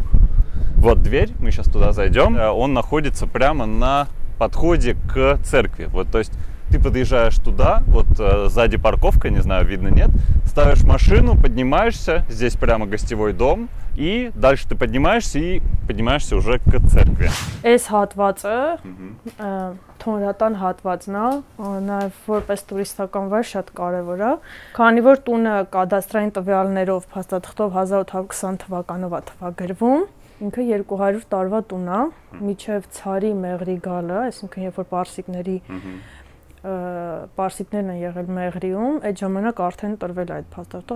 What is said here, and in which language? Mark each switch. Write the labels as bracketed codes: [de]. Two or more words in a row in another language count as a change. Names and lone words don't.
[ru] Вот дверь, мы сейчас туда зайдем. Он находится прямо на подходе к церкви. Вот, то есть ты подъезжаешь туда, вот сзади парковка, не знаю, видно, нет. Ставишь машину, поднимаешься, здесь прямо гостевой дом. И дальше ты поднимаешься и поднимаешься уже к церкви. [hy] Այս հատվածը թոնրատան հատվածն է, նաև որպես տուրիստական վայր շատ կարևոր է, քանի որ տունը կադաստրային տվյալներով փաստաթղթով 1820 թվականով է թվագրվում, ինքը 200 տարվա տուն է, մինչև ցարի մեղրի գալը, այսինքն երբ որ պարսիկներն են եղել Մեղրիում, այդ ժամանակ արդեն տրվել է այդ փաստաթղթը,